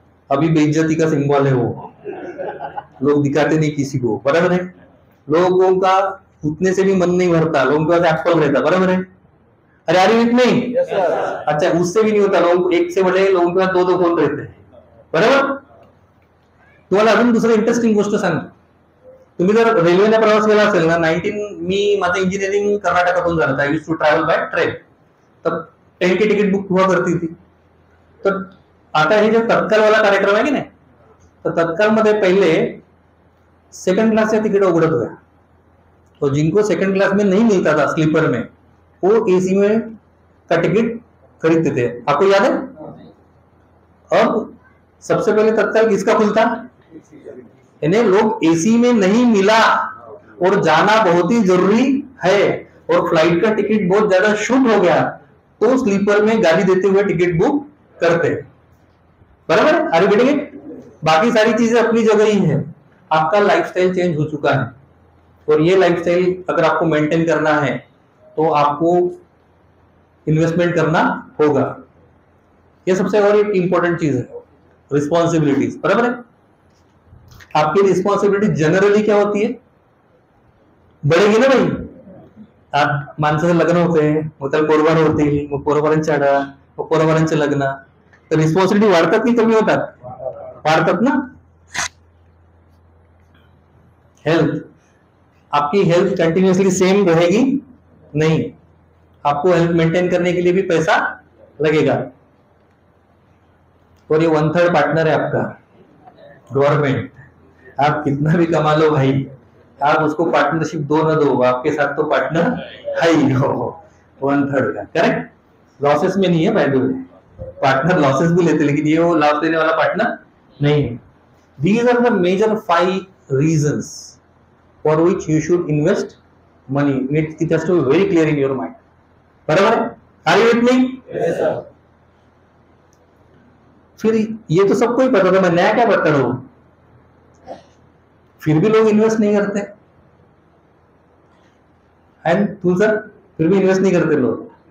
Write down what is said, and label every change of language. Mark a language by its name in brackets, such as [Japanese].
[Hindi] अभी बेइज्जती का सिंबल है वो, लोग दिखाते नहीं किसी को, बराबर है. लोगों का उतने से भी मन नहीं भरता, लोगों के पास एप्पल रहता, बराबर है. अरे यार इतने नहीं, अच्छा उससे भी नहीं होता, लोगों एक से बड़े लोगों के पास दो दो फोन रहते हैं, बरोबर. [Marathi] तुम्हाला अजून दुसरं इंटरेस्टिंग गोष्ट सांगतो. तुम्ही जर रेल्वेने प्रवास केला असेल ना, मी माझं इंजिनिअरिंग कर्नाटकातून झालं, [English] I used to travel by train, [Marathi] तर [Hindi] ट्रेन की तिकीट बुक हुआ करती थी. [Marathi] तर आता हे जो तत्काल वाला कार्यक्रम आहे की नाही, [Hindi] तर तत्काल मध्ये पहले सेकंड क्लास से टिकट उगड़त हुआ, तो जिनको सेकंड क्लास में नहीं मिलता था स्लीपर में, वो एसी में का टिकट खरीदते थे. आपको याद है? अब सबसे पहले तत्काल किसका खुलता, यानी लोग एसी में नहीं मिला और जाना बहुत ही जरूरी है और फ्लाइट का टिकट बहुत ज्यादा शूट हो गया, तो स्लीपर में गाली देते हुए टिकट बुक करते, बराबर. [English] Are you getting it? [Hindi] बाकी सारी चीजें अपनी जगह ही है. आपका लाइफस्टाइल चेंज हो चुका है, और ये लाइफस्टाइल अगर आपको मेंटेन करना है तो आपको इन्वेस्टमेंट करना होगा. ये सबसे और एक इंपॉर्टेंट चीज है, रिस्पॉन्सिबिलिटीज, बराबर है. आपकी रिस्पॉन्सिबिलिटी जनरली क्या होती है, बढ़ेगी ना भाई. [Marathi] आप माणसाचं लग्न होते, मग त्याला पोरबाळ होतील, मग पोरबाळांची आडा, मग पोरबाळांचे लग्न, तर रिस्पॉन्सिबिलिटी वाढतात की कमी होतात? वाढतात ना. [Hindi] हेल्थ, आपकी हेल्थ कंटिन्यूअसली सेम रहेगी नहीं, आपको हेल्थ मेंटेन करने के लिए भी पैसा लगेगा. और ये 1/3 पार्टनर है आपका गवर्नमेंट. आप कितना भी कमा लो भाई, आप उसको पार्टनरशिप दो ना दो, आपके साथ तो पार्टनर है ही हो 1/3 का, करेक्ट. लॉसेस में नहीं है भाई, दो पार्टनर लॉसेस भी लेते, लेकिन ये वो लॉस देने वाला पार्टनर नहीं है. [English] These are the major 5 reasons for which you should invest money. It has to be very clear in your mind. [Hindi] बराबर है? [English] Are you with me? Yes, sir. [Hindi] फिर ये तो सबको ही पता था, मैं नया क्या बता रहा हूं, फिर भी लोग इन्वेस्ट नहीं करते. एंड तू सर फिर भी इन्वेस्ट नहीं करते लोग.